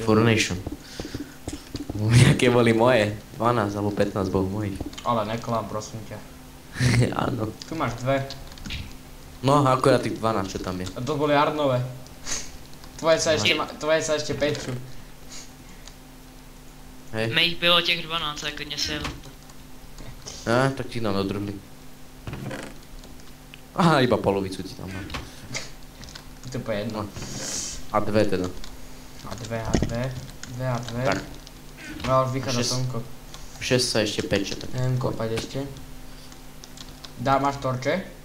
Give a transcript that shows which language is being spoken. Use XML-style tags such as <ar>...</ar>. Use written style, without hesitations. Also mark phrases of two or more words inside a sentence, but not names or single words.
<sk>Furnation. Jaké boli moje? 12 alebo 15 bol mojich. Ale neklam, prosím ťa. Áno. Tu máš dve. No, akorát tých 12, čo tam je. A to boli Arnové. Tvoje sa ešte pečú. Hej.</sk> <cs>Mých bylo těch 12, a klidně si je vemte. Tak ti dám do druhý.</cs> <sk>Aha, iba polovicu ti tam dám.</sk> <cs>Je to úplně jedno.</cs> <sk>No. A dve teda. A dve. Tak. No, už vychádza Šesť. slnko. 6 sa ešte peče, tak. Neviem kopať ešte. Máš torče?</sk>